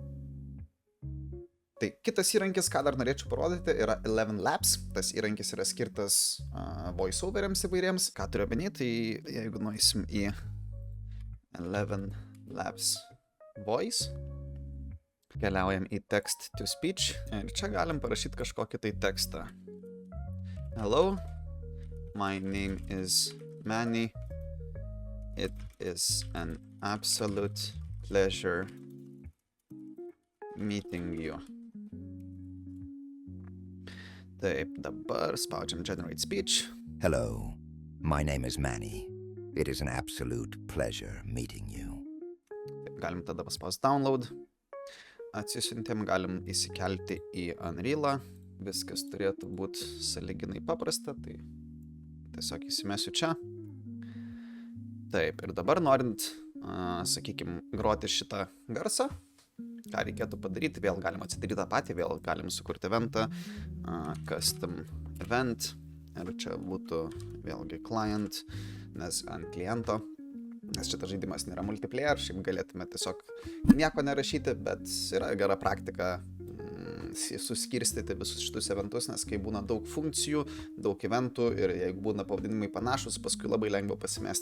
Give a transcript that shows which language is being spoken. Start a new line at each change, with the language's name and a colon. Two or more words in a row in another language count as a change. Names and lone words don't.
Lithuanian: Tai kitas įrankis, ką dar norėčiau parodyti, yra 11 Labs. Tas įrankis yra skirtas voiceoveriams įvairiems. Ką turiu omeny, tai jeigu nueisim į 11 Labs Voice, keliaujam į
English: Text to Speech
Lithuanian: ir čia galim parašyti kažkokį tai tekstą.
English: Hello, my name is Manny. It is an absolute pleasure meeting you.
Lithuanian: Taip, dabar spaudžiam
English: Generate Speech. Hello, my name is Manny. It is an absolute pleasure meeting you.
Lithuanian: Taip, galim tada paspausti Download. Atsisiuntėm, galim įsikelti į Unreal'ą. Viskas turėtų būti sąlyginai paprasta, tai tiesiog įsimesiu čia. Taip, ir dabar norint, sakykime, groti šitą garsą, ką reikėtų padaryti, vėl galim atsidaryti tą patį, vėl galim sukurti eventą,
English: custom event,
Lithuanian: ir čia būtų vėlgi client, nes ant kliento, nes šitas žaidimas nėra multiplayer, šiaip galėtume tiesiog nieko nerašyti, bet yra gera praktika suskirstyti visus šitus eventus, nes kai būna daug funkcijų, daug eventų ir jeigu būna pavadinimai panašus, paskui labai lengva pasimesti.